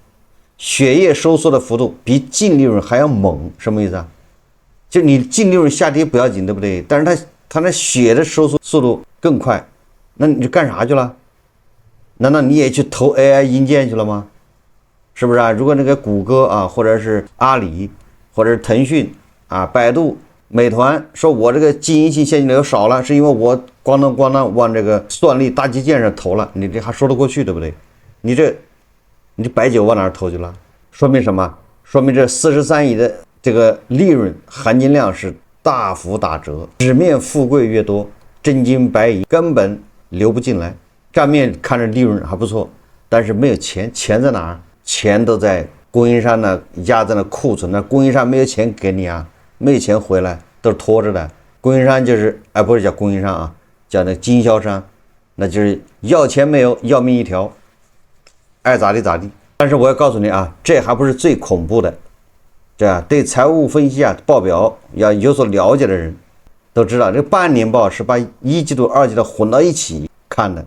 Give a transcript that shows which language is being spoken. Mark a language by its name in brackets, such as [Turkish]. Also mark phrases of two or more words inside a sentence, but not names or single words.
[Chinese] 血液收縮的幅度比淨利潤還要猛，什麼意思就你淨利潤下跌不要緊，對不對？但是它那血的收縮速度更快，那你就幹啥去了？難道你也去投 AI 硬件去了嗎？是不是如果那個谷歌或者是阿里，或者是騰訊百度、美團說我這個經營性現金流少了，是因為我咣當往這個算力大基建上投了，你這還說得過去，對不對？你這白酒往哪兒投去了？說明什麼？說明這43億的這個利潤含金量是大幅打折，紙面富貴越多，真金白銀根本流不進來。賬面看着利潤還不錯，但是沒有錢，錢在哪兒？錢都在供應商壓在那庫存，那供應商沒有錢給你沒有錢回來，都是拖着的。供應商就是不是叫供應商叫那經銷商，那就是要錢沒有，要命一條，愛咋地咋地。但是我要告訴你這還不是最恐怖的。這對財務分析報表要有所了解的人都知道，這半年報是把一季度二季度混到一起看的。